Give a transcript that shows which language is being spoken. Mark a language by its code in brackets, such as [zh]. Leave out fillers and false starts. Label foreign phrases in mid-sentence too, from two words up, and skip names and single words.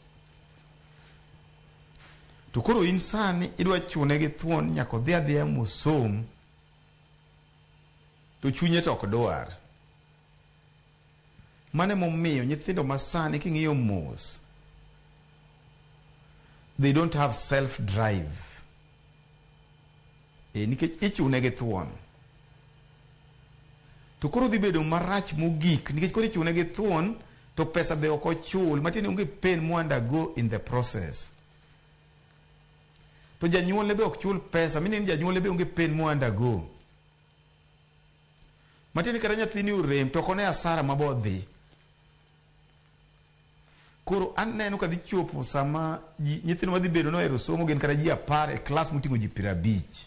[luo] To koro in sani idwa chune gi thuon nyako dhi adhiya mosom, to chunye to ok dwar. Mane momiyo nyithindo masani king'iyo mos, [en] they don't have self drive. [luo] Nikech ichune gi thuon. To koro dhi bedo marach mogik nikech koro ichune gi thuon to pesa be ok ochul, matiende onge pain mo [en] undergo in the process. [luo] To janyuolne be ok chul pesa, mine janyuolne be onge pain mo undergo. Matiende kata nyathini urem to kone asara mabodhi. Koro aneno ka dhi chopo sama nyithindo madhi bedo nohero somo gin kata ji 10 e klas moting'o ji 50.